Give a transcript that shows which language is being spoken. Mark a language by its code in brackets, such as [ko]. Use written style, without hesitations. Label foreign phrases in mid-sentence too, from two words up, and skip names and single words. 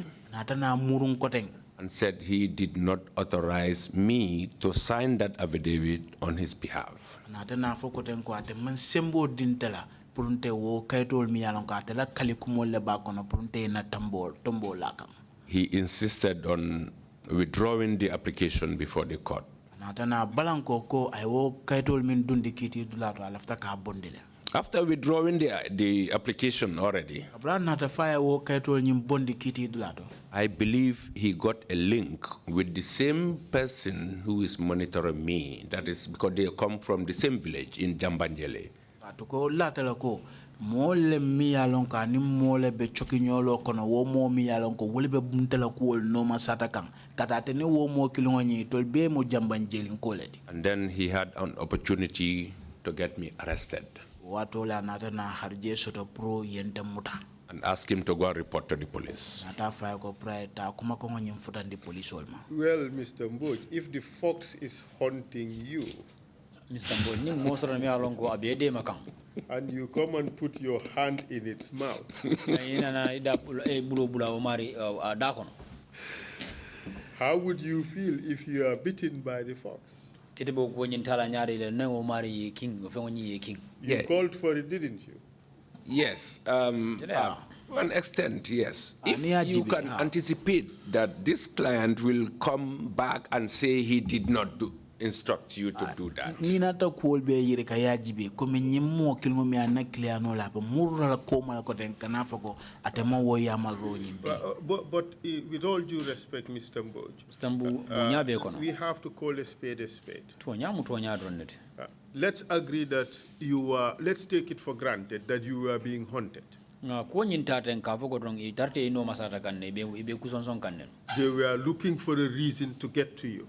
[man] na tana murun koteng [en] and said he did not authorize me to sign that affidavit on his behalf. [man] na tana fo koteng ko ate man sembo dintela purunte wo kaitol mi yalan ko ate la kalikumol le ba kono purunte na tombo la kan. [en] He insisted on withdrawing the application before the court. [man] Natana balanko ko ay wo kaitol min dundi kiti dulato alafta ka bondile. [en] After withdrawing the application already, [man] Abra nata fire wo kaitol nyim bondi kiti dulato. [en] I believe he got a link with the same person who is monitoring me. That is because they come from the same village in Jambanjele. [man] Atuko latala ko mole mi yalon ka ni mole be chokinyolo kono wo mo mi yalon ko wole be buntala ko no masata kan kata te ne wo mo kilongo ni tol be mo jambanjeli koleti. [en] And then he had an opportunity to get me arrested [man] Wato la nata na harje soto pro yente muta. [en] and ask him to go and report to the police. [man] Nata fire ko praeta kuma ko nyim futandi police olma. [en] Well, Mr. Mboj, if the fox is hunting you Mr. [man] Mbol ni mo soro mi alon ko abede makam. [en] and you come and put your hand in its mouth, [man] Ina na ida bulo o mari da kono. [en] how would you feel if you are bitten by the fox? [man] Tete bo ko nyin tala nyaade le nango mari king o fengo nyi king. [en] You Yeah. called for it, didn't you? Yes, to an extent, yes. If [man] Ania [en] you [man] jibi, [en] can anticipate that this client will come back and say he did not do, instruct you to do that. [man] Ni nata kuol be yire ka yajibe ko me nyimmo kilmo mi anaklia no la ba murra ko mala ko den kana fako atema wo yamal ro nyimbe. [en] But with all due respect, Mr. Mboj, we have to call a spade a spade. Let's agree that let's take it for granted that you are being haunted. They were looking for a reason to get to you.